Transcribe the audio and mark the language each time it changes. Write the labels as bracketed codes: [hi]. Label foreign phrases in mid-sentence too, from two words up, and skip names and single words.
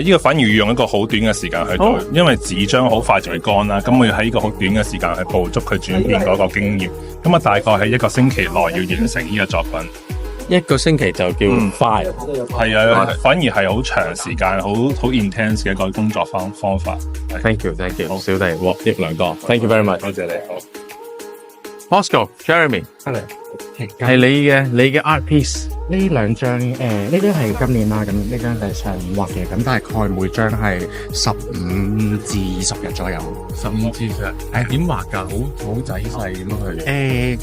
[yue] 呢個反而要用一個好短嘅時間去做，因為紙張好快就會乾啦，咁我要喺呢個好短嘅時間去捕捉佢轉變嗰個經驗，咁啊大概喺1個星期內要完成呢個作品。 1個星期就叫快，係啊，反而係好長時間、好 intense 嘅一個工作方法。 [en] Thank you， [yue] 好小弟獲益良多。 [en] Thank you very much， [yue] 多謝你。好 ，Oscar、Jeremy， 係你嘅 [en] art piece。 [yue] 呢兩張呢張係今年啦，咁呢張係上年畫嘅，咁大概每張係15至20日左右。 15至20日，點畫㗎？好仔細咁去。